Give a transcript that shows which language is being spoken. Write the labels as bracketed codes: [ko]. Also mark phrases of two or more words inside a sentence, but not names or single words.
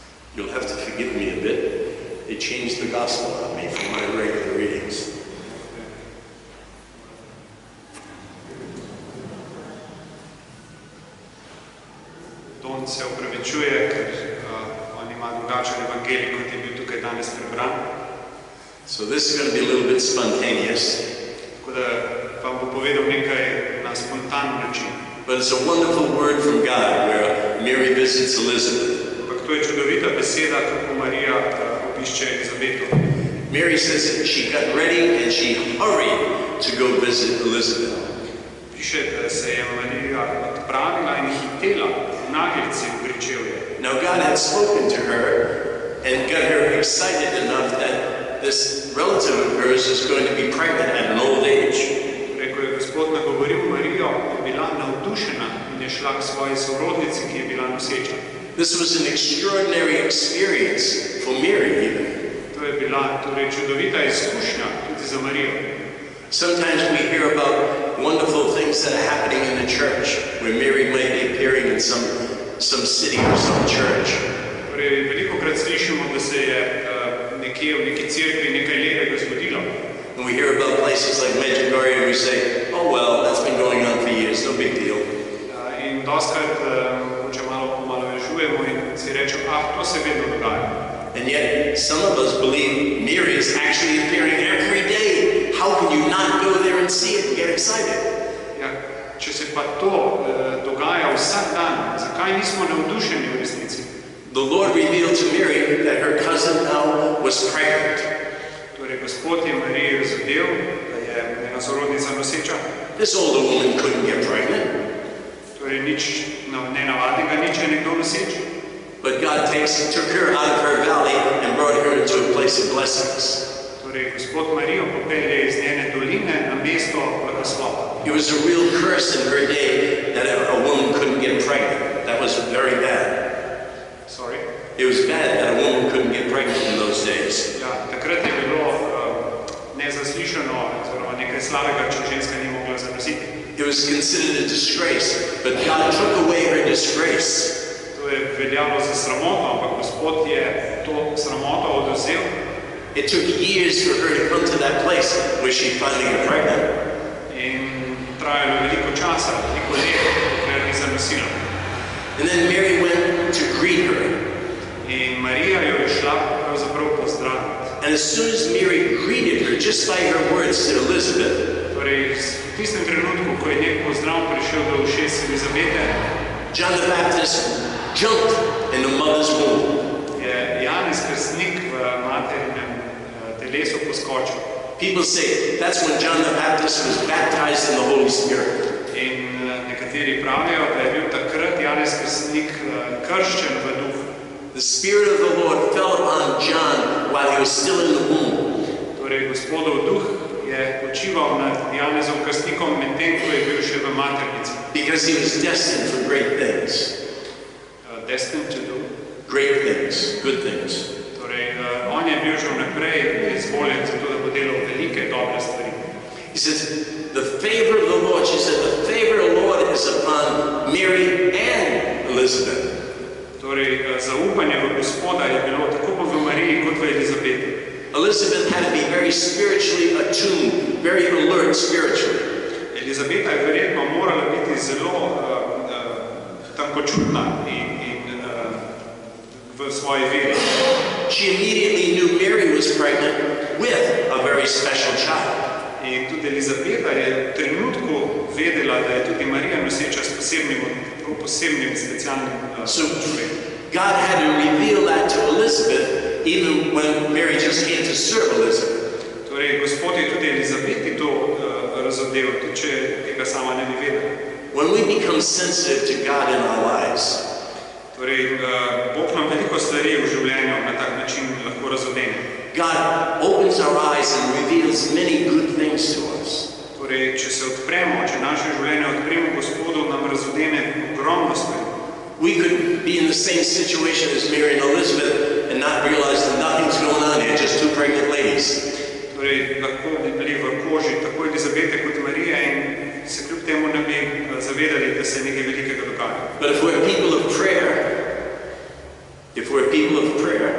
[en] You'll have to forgive me a bit. They changed the gospel on me from my regular readings. [sl] Don se opravičuje, ker on ima drugačen evangelij, kot je bil tukaj danes prebran. [en] So this is going to be a little bit spontaneous. [sl] Tako da vam bo povedal nekaj na spontan način. [en] But it's a wonderful word from God where Mary visits Elizabeth. [sl] Ampak to je čudovita beseda, kako Marija obišče Elizabeto. [en] Mary says that she got ready and she hurried to go visit Elizabeth. [sl] Piše, da se je Marija odpravila in hitela v naglici v gričevje. [en] Now God had spoken to her and got her excited enough that this relative of hers is going to be pregnant at an old age. [sl] Ko je Gospod nagovoril Marijo, je bila navdušena in je šla k svoji sorodnici, ki je bila noseča. [en] This was an extraordinary experience for Mary even. [sl] To je bila torej čudovita izkušnja tudi za Marijo. [en] Sometimes we hear about wonderful things that are happening in the church, where Mary might be appearing in some city or some church. [sl] Torej, velikokrat slišimo, da se je nekje v neki cerkvi nekaj lepega zgodilo. [en] And we hear about places like Medjugorje and we say, oh well, that's been going on for years, no big deal. [sl] In doskrat če malo pomalovežujemo in si rečemo, to se vedno dogaja. [en] And yet, some of us believe Mary is actually appearing every day. How can you not go there and see it and get excited? [sl] Ja, če se pa to dogaja vsak dan, zakaj nismo navdušeni v resnici? [en] The Lord revealed to Mary that her cousin now was pregnant. [sl] Torej, Gospod je Mariji razodel, da je njena sorodnica noseča. [en] This older woman couldn't get pregnant. [sl] Torej, nič nenavadnega, nič je nekdo noseč. [en] But God took her out of her valley and brought her into a place of blessings. [sl] Torej, Gospod Marijo popelje iz njene doline na mesto blagoslova. [en] It was a real curse in her day that a woman couldn't get pregnant. That was very bad. Sorry? It was bad that a woman couldn't get pregnant in those days. [sl] Ja, takrat je bilo nezaslišano, oziroma nekaj slabega, če ženska ni mogla zanositi. [en] It was considered a disgrace, but God took away her disgrace. [sl] To je veljalo za sramoto, ampak Gospod je to sramoto odvzel. [en] It took years for her to come to that place where she finally got pregnant. [sl] In trajalo veliko časa, veliko let, dokler ni zanosila. [en] And then Mary went to greet her. [sl] In Marija jo je šla pravzaprav pozdraviti. [en] And as soon as Mary greeted her, just by her words to Elizabeth, [sl] torej, v tistem trenutku, ko je nek pozdrav prišel do ušes Elizabete, [en] John the Baptist jumped in the mother's womb. [sl] Je Janez Krstnik v materinem telesu poskočil. [en] People say that's when John the Baptist was baptized in the Holy Spirit. [sl] In nekateri pravijo, da je bil takrat Janez Krstnik krščen v duhu. [en] The Spirit of the Lord fell upon John while he was still in the womb. [sl] Torej, Gospodov duh je počival nad Janezom Krstnikom medtem, ko je bil še v maternici. [en] Because he was destined for great things. Destined to do? Great things, good things. [sl] Torej, on je bil že vnaprej izvoljen za to, da bo delal velike, dobre stvari. [en] He says, the favor of the Lord, she said, the favor of the Lord is upon Mary and Elizabeth. [sl] Torej, zaupanje v Gospoda je bilo tako v Mariji kot v Elizabeti. [en] Elizabeth had to be very spiritually attuned, very alert spiritually. [sl] Elizabeta je verjetno morala biti zelo tankočutna in v svoji veri. [en] She immediately knew Mary was pregnant with a very special child. [sl] In tudi Elizabeta je v trenutku vedela, da je tudi Marija noseča s posebnim specialnim čujem. [en] God had to reveal that to Elizabeth even when Mary just came to serve Elizabeth. [sl] Torej, Gospod je tudi Elizabeti to razodel, tudi če tega sama ne bi vedela. [en] When we become sensitive to God in our lives, [sl] torej, Bog nam veliko stvari v življenju na tak način lahko razodene. [en] God opens our eyes and reveals many good things to us. [sl] Torej, če se odpremo, če naše življenje odpremo Gospodu, nam razodene ogromno stvari. [en] We could be in the same situation as Mary and Elizabeth and not realize that nothing's going on here, just two pregnant ladies. [sl] Torej, lahko bi bili v koži tako Elizabete kot Marije in se kljub temu ne bi zavedali, da se nekaj velikega dogaja. [en] But if we're people of prayer,